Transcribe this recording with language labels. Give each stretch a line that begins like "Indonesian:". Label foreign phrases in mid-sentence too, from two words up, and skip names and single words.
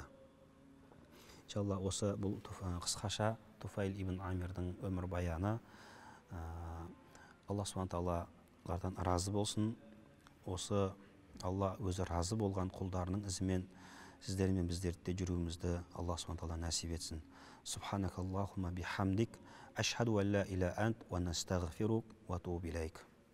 Kazakh: Иншалла, осы бұл қысқаша Туфайл ибн Амирдің өмір баяны. Алла субхана тағалалардан разы болсын. Осы Алла өзі разы болған құлдарының ізімен сіздер мен біздерді жүруімізді
Arabic: الله سبحانه تعالى
Kazakh: нәсіп етсін.
Arabic: سبحانك اللهم وبحمدك، أشهد أن لا إله إلا أنت، ونستغفرك، وأتوب إليك.